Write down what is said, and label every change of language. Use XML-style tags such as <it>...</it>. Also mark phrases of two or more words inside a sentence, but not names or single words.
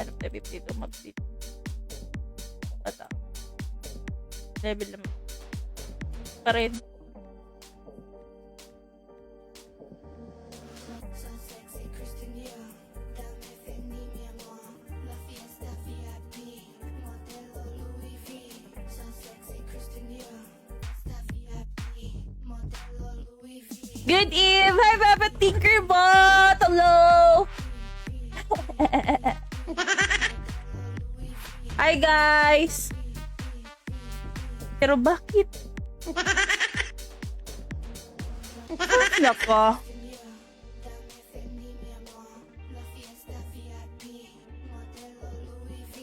<tl>Ano tayo 52 mobs dito? Ata. Level naman. Pa rin.</tl> <en>So sexy, Kristen Dior.</en> <es>Dame Fendi, mi amor. La fiesta VIP. Modelo Louis V.</es> <en>So sexy,</en> <es>Kristen Dior. Fiesta VIP. Modelo Louis V.</es> <en>Good Eve! Hi, Papa Tinkerbot! Hello! Hi, guys!</en> <tl>Pero bakit? Nako.</tl> <es>Dame Fendi, mi amor. La fiesta VIP. Modelo Louis V.</es>